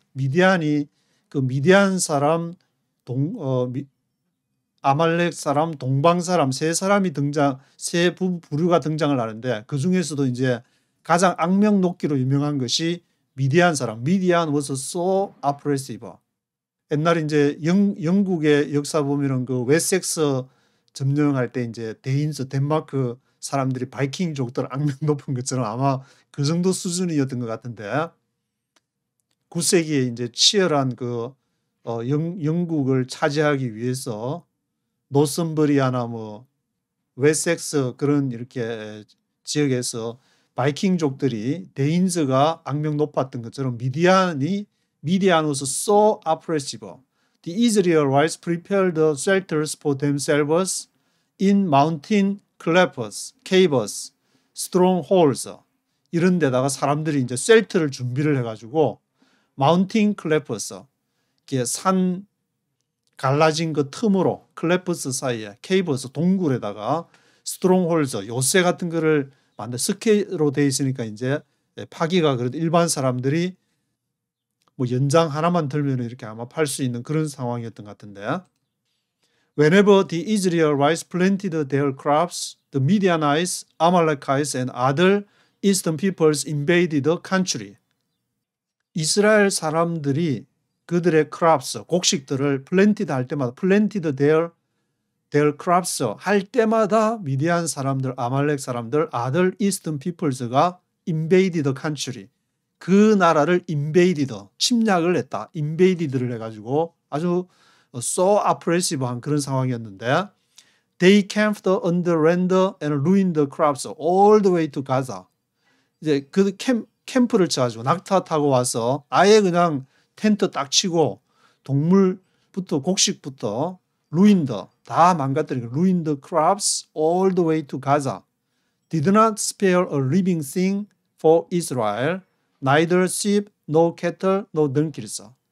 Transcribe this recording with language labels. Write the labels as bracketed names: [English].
[Korean] 미디안이 그 미디안 사람, 아말렉 사람, 동방 사람 세 부류가 등장을 하는데 그 중에서도 이제 가장 악명 높기로 유명한 것이 미디안 사람. [English] 미디안 was so oppressive. [Korean] 옛날에 이제 영국의 역사 보면은 그 웨섹스 점령할 때 이제 덴마크 사람들이 바이킹족들 악명 높은 것처럼 아마 그 정도 수준이었던 것 같은데 9세기에 이제 치열한 영국을 차지하기 위해서 노선버리아나 뭐 웨섹스 그런 이렇게 지역에서 바이킹족들이 대인수가 악명 높았던 것처럼 미디안 [English] was so oppressive. The Israelites prepared the shelters for themselves in mountain caves, strongholds. [Korean] 이런 데다가 사람들이 이제 셀터를 준비를 해가지고 마운틴 클래퍼스, 이게 산 갈라진 그 틈으로 클래퍼스 사이에 케이버스 동굴에다가 스트롱홀즈 요새 같은 거를 만든 스케로 돼 있으니까 이제 파기가 그래도 일반 사람들이 뭐 연장 하나만 들면 이렇게 아마 팔 수 있는 그런 상황이었던 것 같은데. [English] Whenever the Israelites planted their crops, the Midianites, Amalekites, and other eastern peoples invaded the country. [Korean] 이스라엘 사람들이 그들의 crops, 곡식들을 planted 할 때마다 [English] planted their crops [Korean] 할 때마다 미디안 사람들, 아말렉 사람들, [English] other eastern peoples [Korean] 가 [English] invaded the country. [Korean] 그 나라를 invaded, 침략을 했다. invaded를 해가지고 아주 so oppressive한 그런 상황이었는데 [English] they camped on the land and ruined the crops all the way to Gaza. [Korean] 이제 그 캠프를 쳐가지고 낙타 타고 와서 아예 그냥 텐트 딱 치고 동물부터 곡식부터 ruined 다 망가뜨리고 [English] ruined the crops all the way to Gaza. Did not spare a living thing for Israel, neither sheep, no cattle, no donkeys.